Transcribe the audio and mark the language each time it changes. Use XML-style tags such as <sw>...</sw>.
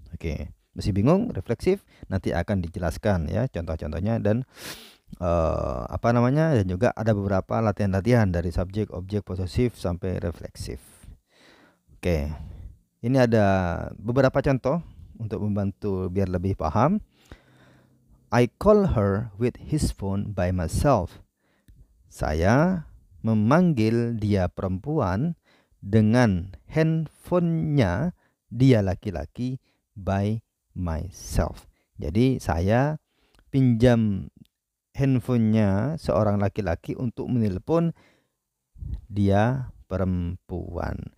<id>Oke, masih bingung? Refleksif nanti akan dijelaskan ya contoh-contohnya dan dan juga ada beberapa latihan-latihan dari subjek, objek, posesif sampai refleksif. Oke, ini ada beberapa contoh untuk membantu biar lebih paham.</id> <en>I call her with his phone by myself.</en> <id>Saya memanggil dia perempuan dengan handphonenya dia laki-laki</id> <en>by myself.</en> <id>Jadi saya pinjam handphonenya seorang laki-laki untuk menelpon dia perempuan.</id>